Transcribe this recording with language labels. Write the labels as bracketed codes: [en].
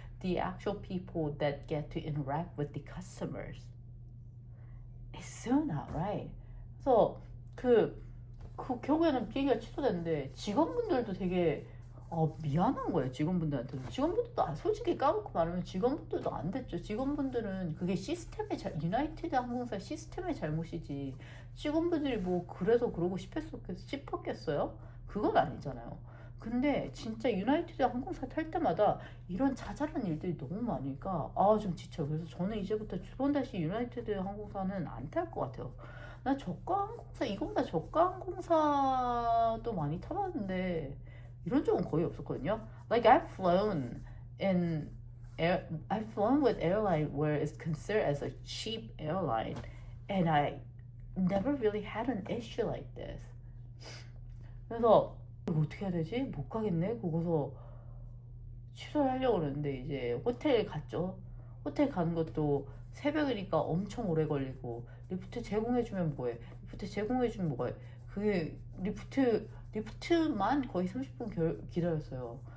[en] The actual people that get to interact with the customers. It's so not right. [ko] 그래서 그 결국에는 비행기가 취소됐는데 직원분들도 되게 미안한 거예요. 직원분들한테도. 직원분들도 솔직히 까놓고 말하면 직원분들도 안 됐죠. 직원분들은 그게 유나이티드 항공사 시스템의 잘못이지. 직원분들이 뭐 그래서 그러고 싶었겠어요? 그건 아니잖아요. 근데 진짜 유나이티드 항공사 탈 때마다 이런 자잘한 일들이 너무 많으니까 좀 지쳐요. 그래서 저는 이제부터 두 번 다시 유나이티드 항공사는 안 탈 것 같아요. 나 저가 항공사 이거보다 저가 항공사도 많이 타봤는데 이런 적은 거의 없었거든요. [en] Like I've flown with airline where it's considered as a cheap airline, and I never really had an issue like this. [ko] 그래서 이거 어떻게 해야 되지? 못 가겠네. 그거서 취소를 하려고 그러는데 이제 호텔 갔죠. 호텔 가는 것도 새벽이니까 엄청 오래 걸리고 리프트 제공해주면 뭐해? 리프트 제공해주면 뭐해? 그게 리프트만 거의 30분 기다렸어요.